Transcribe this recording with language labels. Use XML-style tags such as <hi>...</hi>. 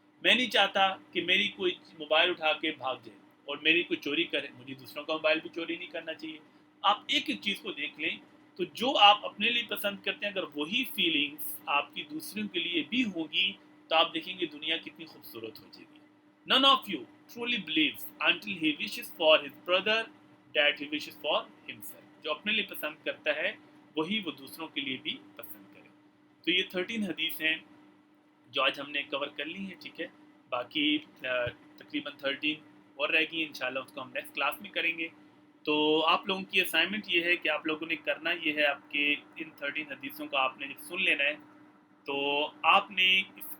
<ur>میں نہیں چاہتا کہ میری کوئی موبائل اٹھا کے بھاگ جائے اور میری کوئی چوری کرے, مجھے دوسروں کا موبائل بھی چوری نہیں کرنا چاہیے. آپ ایک ایک چیز کو دیکھ لیں تو جو آپ اپنے لیے پسند کرتے ہیں اگر وہی فیلنگس آپ کی دوسروں کے لیے بھی ہوگی تو آپ دیکھیں گے دنیا کتنی خوبصورت ہو جائے گی.</ur> <en>None of you truly believes until he wishes for his brother that he wishes for himself.</en> <ur>جو اپنے لیے پسند کرتا ہے وہی وہ دوسروں کے لیے بھی پسند کرے. تو یہ 13 حدیث ہیں جو آج ہم نے کور کر لی ہیں, ٹھیک ہے. باقی تقریباً 13 اور رہ گئی, انشاءاللہ اس کو ہم نیکسٹ کلاس میں کریں گے. تو آپ لوگوں کی اسائنمنٹ یہ ہے کہ آپ لوگوں نے کرنا یہ ہے, آپ کے ان 13 حدیثوں کو آپ نے جب سن لینا ہے تو آپ نے اس</ur>